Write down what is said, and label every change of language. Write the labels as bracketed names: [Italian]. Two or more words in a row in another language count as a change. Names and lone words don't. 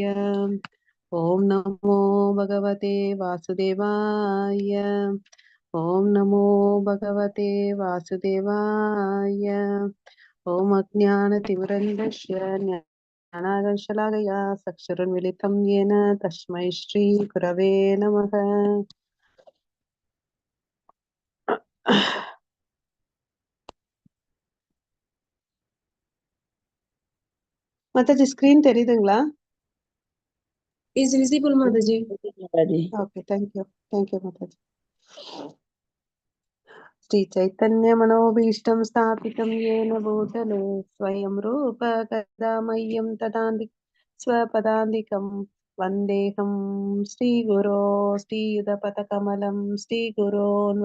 [Sanskrit] ॐ नमो भगवते वासुदेवाय. ॐ नमो भगवते वासुदेवाय. ॐ अज्ञानतिमिरान्धस्य ज्ञानाञ्जनशलाकया चक्षुरुन्मीलितं येन तस्मै श्री गुरवे नमः. [Tamil] மாதாஜி ஸ்கிரீன் தெரியுதுங்களா? [English] Is visible, Mataji. மாதாஜி. Okay, thank you Mataji. [Sanskrit] श्री चैतन्य मनोभीष्टं स्थापितं येन भूतले स्वयं रूप कदा मह्यं तदान्ति स्वपदान्तिकं वन्देऽहं श्रीगुरो श्रीयुतपथकमलं श्रीगुरोन्